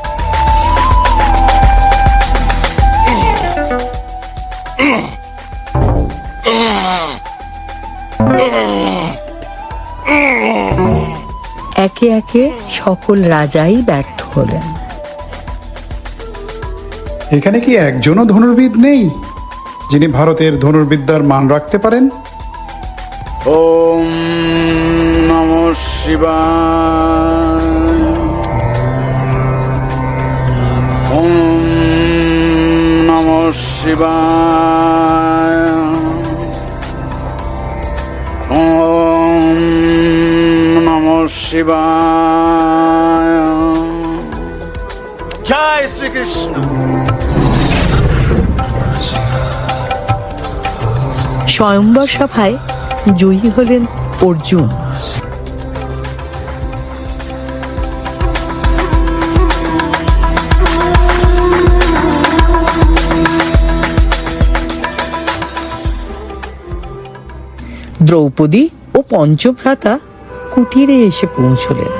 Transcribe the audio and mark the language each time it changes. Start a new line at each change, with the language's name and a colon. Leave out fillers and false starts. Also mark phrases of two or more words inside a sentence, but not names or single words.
Bangla: একে একে সকল রাজাই ব্যর্থ হলেন। এখানে কি একজনও ধনুর্বিদ নেই যিনি ভারতের ধনুর্বিদ্যার মান রাখতে পারেন?
Sanskrit: ওম নমঃ শিবায়। ওম নমঃ শিবায়। ওম নমঃ শিবায়।
Bangla: জয় শ্রীকৃষ্ণ। স্বয়ম্বর সভায় জয়ী হলেন অর্জুন। দ্রৌপদী ও পঞ্চভ্রাতা কুটিরে এসে পৌঁছলেন।